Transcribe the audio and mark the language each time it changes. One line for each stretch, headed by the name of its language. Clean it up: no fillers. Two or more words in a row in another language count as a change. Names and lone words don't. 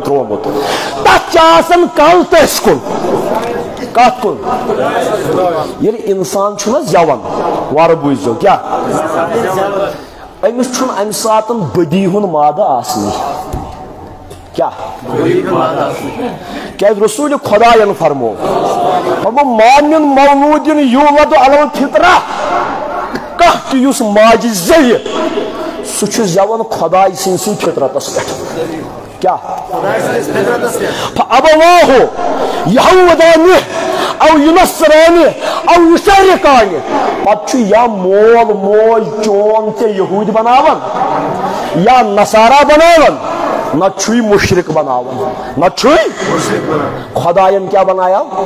Kashmiri: ترٛوومُت تتھ چھِ آسان کل تٔسۍ کُن کتھ کُن ییٚلہِ انسان چھُنہ زٮ۪وان وارٕ بوٗزِو کیٛاہ أمِس چھُنہٕ امہِ ساتہٕ بدی ہُنٛد مادٕ آسنٕے کیٛاہ کیٛازِ رسوٗلِ خۄداین فرمو
Arabic: ما مِن مولوٗدٍ یوٗلَدُ عَلَى الفِطرہ
Kashmiri: کانٛہہ تہِ یُس ماجہِ زٮ۪وِ سُہ چھُ زٮ۪وان خۄداے سٕنٛدسٕے فطرتس پٮ۪ٹھ کیٛاہ
Arabic: فَأَبَوَاهُ یَہوٗدانہِ او یُنَصرانہِ او یُشَرِکانہِ
Kashmiri: پتہٕ چھُ یا مول موج چون ژےٚ یہوٗدۍ بناوان یا نصارا بناوان نتہٕ چھُے مُشرِک بناوان نتہٕ چھُے خۄداین کیٛاہ بنایا